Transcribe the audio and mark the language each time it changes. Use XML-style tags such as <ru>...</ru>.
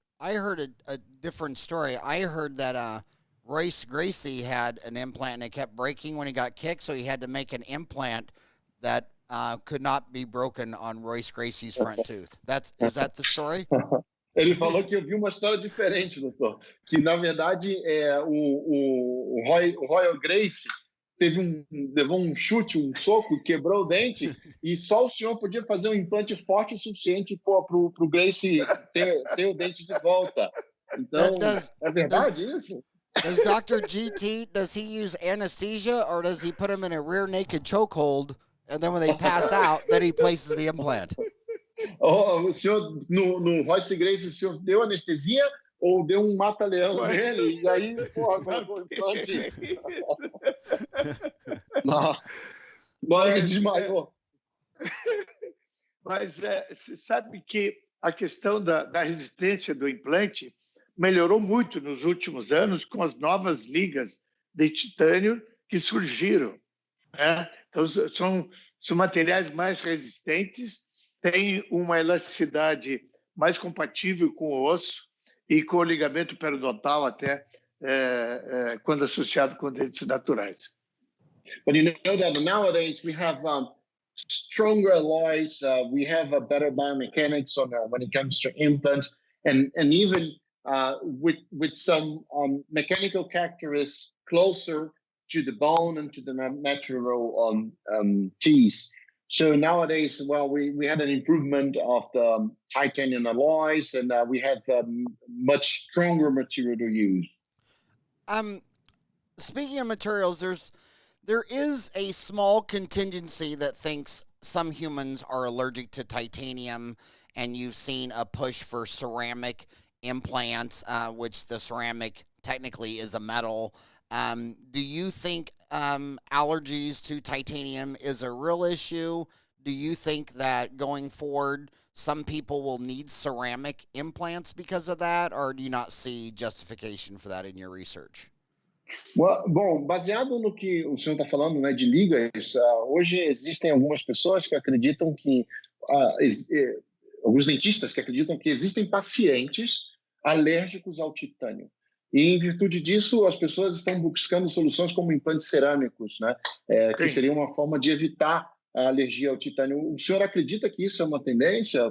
<en>I heard a different story. I heard that Royce Gracie had an implant and it kept breaking when he got kicked, so he had to make an implant that could not be broken on Royce Gracie's front tooth. Is that the story?</en> <pt>Ele falou que eu vi uma história diferente, doutor. Que, na verdade, o Royal Gracie levou um chute, um soco, quebrou o dente, e só o senhor podia fazer um implante forte o suficiente para o Gracie ter o dente de volta. Então, é verdade isso?</pt> <en>Does Dr. GT, does he use anesthesia, or does he put them in a rear naked chokehold, and then when they pass out, then he places the implant?</en> <pt>O senhor, no Royce Gracie, o senhor deu anestesia ou deu um mata-leão nele, e aí, colocou o implante. Não, ele desmaiou. Mas você sabe que a questão da resistência do implante melhorou muito nos últimos anos com as novas ligas de titânio que surgiram, né? Então, são materiais mais resistentes, têm uma elasticidade mais compatível com o osso e com o ligamento periodontal até quando associado com dentes naturais.</pt> <en>But you know that nowadays we have stronger alloys, we have a better biomechanics when it comes to implants, and even with some mechanical characteristics closer to the bone and to the natural teeth. So nowadays, well, we had an improvement of the titanium alloys, and we have much stronger material to use. Speaking of materials, there is a small contingency that thinks some humans are allergic to titanium, and you've seen a push for ceramic implants, which the ceramic technically is a metal. Do you think allergies to titanium is a real issue? Do you think that going forward, some people will need ceramic implants because of that, or do you not see justification for that in your research?</en> <pt>Bom, baseado no que o senhor está falando, né, de ligas, hoje existem algumas pessoas que acreditam que, alguns dentistas que acreditam que existem pacientes alérgicos ao titânio. E, em virtude disso, as pessoas estão buscando soluções como implantes cerâmicos, né, que seria uma forma de evitar a alergia ao titânio. O senhor acredita que isso é uma tendência?</pt>